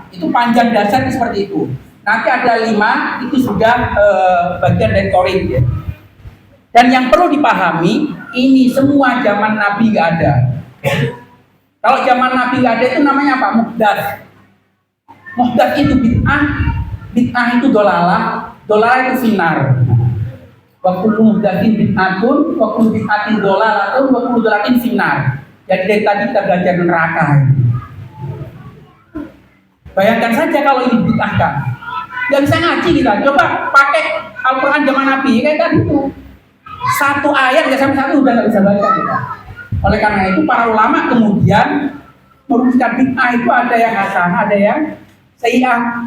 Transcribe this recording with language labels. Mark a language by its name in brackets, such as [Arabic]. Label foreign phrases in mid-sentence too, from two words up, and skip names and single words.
[Indonesian] Itu panjang dasar seperti itu. Nanti ada 5, itu sudah bagian dari torid ya. Dan yang perlu dipahami, ini semua zaman Nabi nggak ada. Kalau zaman Nabi nggak ada itu namanya apa? Muhdath. Muhdath itu bid'ah, bid'ah itu dolalah itu finar. [Arabic] وكل محدثة بدعة وكل بدعة ضلالة وكل ضلالة في النار. [Indonesian] Jadi dari tadi kita belajar neraka. Bayangkan saja kalau ini bid'ahkan. Gak bisa ngaji kita. Coba pakai Al-Quran zaman Nabi kayak tadi itu. 1 ayat gak sampai 1 udah gak bisa baca kita. Oleh karena itu para ulama kemudian merumuskan bid'ah itu ada yang hasanah, ada yang sayyi'ah.